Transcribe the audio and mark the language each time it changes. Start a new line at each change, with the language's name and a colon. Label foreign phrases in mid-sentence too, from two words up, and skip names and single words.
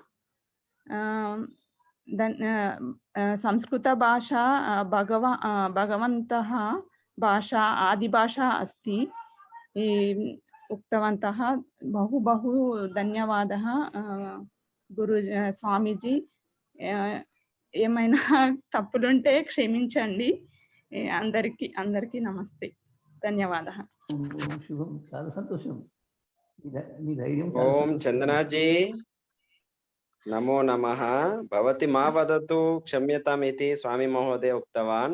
Sanskrit: संस्कृतभाषा भगवन्तः भाषा आदिभाषा अस्ति उक्तवन्तः. बहु बहु धन्यवादः गुरु स्वामीजी.
Telugu: ఏమైనా తప్పులుంటే క్షమించండి. అందరికీ నమస్తే, ధన్యవాదः. శుభం, చాలా సంతోషం.
Sanskrit: ఓం చందనాజీ నమో నమః. భవతి మా వదతు క్షమ్యతామితి స్వామి మహోదయ ఉక్తవాన్.